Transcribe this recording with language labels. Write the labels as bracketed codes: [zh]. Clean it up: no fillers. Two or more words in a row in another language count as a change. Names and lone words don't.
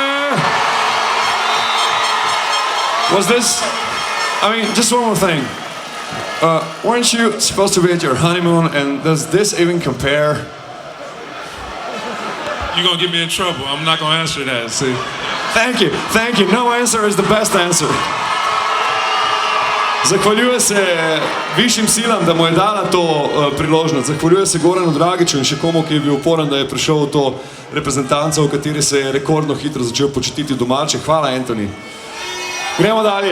[en] Was this, I mean, just one more thing. Weren't you supposed to be at your honeymoon, and does this even compare? You're gonna get me in trouble. I'm not gonna answer that, see. Thank you. No answer is the best answer. [sl] Zahvaljujem se višjim silam, da mu je dala to priložnost. Zahvaljujem se Goranu Dragiću in še komu, ki je bil uporen, da je prišel v to reprezentanco, v kateri se je rekordno hitro začel počutiti domače. Hvala, Anthony. Gremo dalje.